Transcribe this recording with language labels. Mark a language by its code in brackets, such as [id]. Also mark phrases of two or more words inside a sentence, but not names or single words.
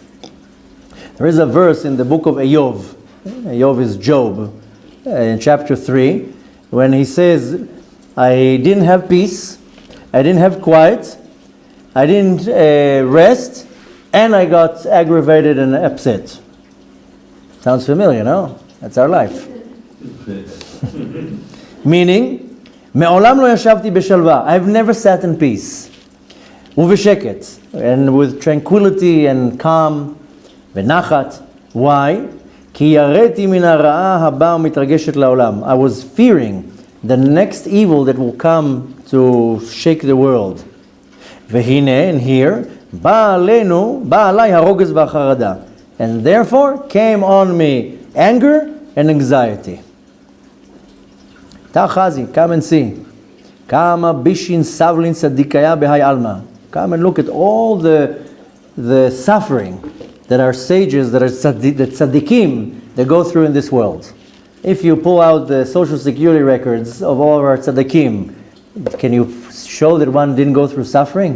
[en] There is a verse in the book of Eov. Eov is Job, in chapter 3, when he says, I didn't have peace, I didn't have quiet, I didn't rest, and I got aggravated and upset. Sounds familiar, no? That's our life. Meaning, [he] מעולם לא ישבתי בשלווה. [en] I've never sat in peace. Uvesheket. And with tranquility and calm. [he] Venachat. Why? כי יראתי מן הרעה הבאה מתרגשת לעולם. [en] I was fearing the next evil that will come to shake the world. Vehine, and here, [he] באו עלי הרוגז והחרדה. [en] And therefore came on me anger and anxiety. Tachazi, come and see. [arc] כמה בישין סבלין צדיקייא בהאי עלמא. [en] Come and look at all the suffering that our sages, that tzaddikim, they go through in this world. If you pull out the social security records of all of our tzaddikim, can you show that one didn't go through suffering?